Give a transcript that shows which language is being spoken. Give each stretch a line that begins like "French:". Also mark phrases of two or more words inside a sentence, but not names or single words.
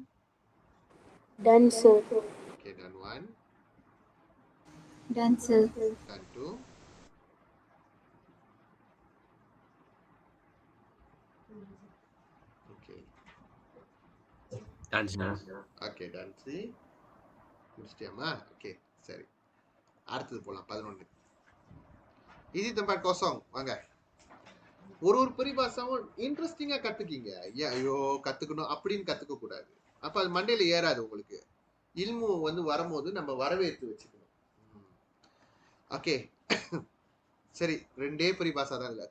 English: Done, sir. okay, done 1, Done, sir. done 2, okay, done sir. okay, done
Tamil: 3 முடிச்சிட்டியாமா? ஓகே, சரி, அடுத்தது போலாம்.
Malay: 11 இது tempat kosong.
Tamil: வாங்க, ஒரு பரிபாஷாவும் இன்ட்ரெஸ்டிங்கா கத்துக்கீங்க. ஐயோ கத்துக்கணும் அப்படின்னு கத்துக்க கூடாது. அப்ப அது மண்டையில ஏறாது உங்களுக்கு. இல்மு வந்து வரும்போது நம்ம வரவேற்று வச்சுக்கணும். ஓகே, சரி, ரெண்டே பரிபாஷா தான்.